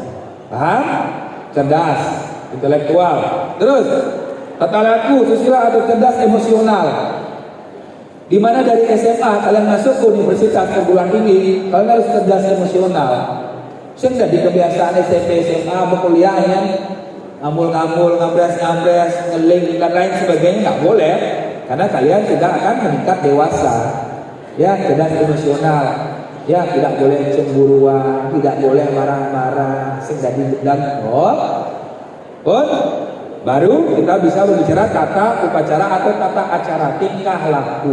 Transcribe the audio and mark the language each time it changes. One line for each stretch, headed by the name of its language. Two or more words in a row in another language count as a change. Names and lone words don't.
Indonesian: Paham? Cerdas, intelektual. Terus tata laku, susila atau cerdas emosional. Dimana dari SMA kalian masuk ke universitas perguruan tinggi, kalian harus cerdas emosional. Sudah di kebiasaan SMP, SMA, berkuliahnya ngamul-ngamul, ngabres-ngabres, ngeling dan lain sebagainya nggak boleh, karena kalian sudah akan meningkat dewasa. Ya, cerdas emosional. Ya, tidak boleh cemburuan, tidak boleh marah-marah, sudah dendam. Baru kita bisa berbicara tata upacara atau tata acara, tingkah laku.